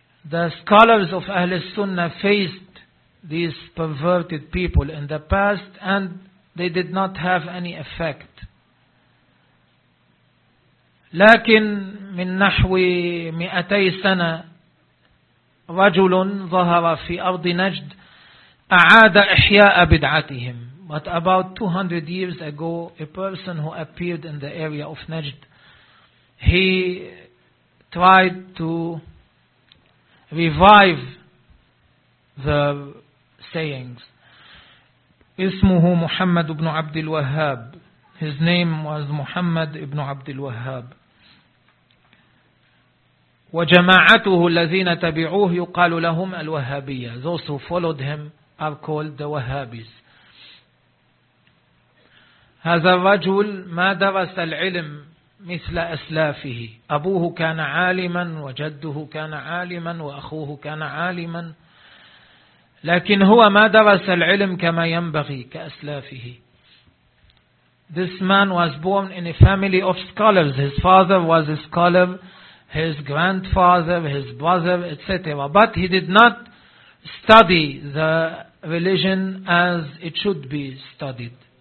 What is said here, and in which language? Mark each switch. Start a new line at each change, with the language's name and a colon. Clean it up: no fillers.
English: The scholars of
Arabic: أهل السنة
English: faced these perverted people in the past and they did not have any effect.
Arabic: لكن من نحو 200 سنة رجل ظهر في أرض نجد أعاد إحياء بدعتهم.
English: But about 200 years ago, a person who appeared in the area of Najd, he tried to revive the sayings.
Arabic: اسمه محمد بن عبد الوهاب.
English: His name was Muhammad ibn عبد الوهاب.
Arabic: وجماعته الذين تبعوه يقال لهم الوهابية.
English: Those who followed him are called the Wahhabis.
Arabic: هذا الرجل ما درس العلم مثل أسلافه. أبوه كان عالما وجده كان عالما وأخوه كان عالما, لكن هو ما درس العلم كما ينبغي كأسلافه.
English: This man was born in a family of scholars. His father was a scholar, his grandfather, his brother, etc. But he did not study the religion as it should be studied.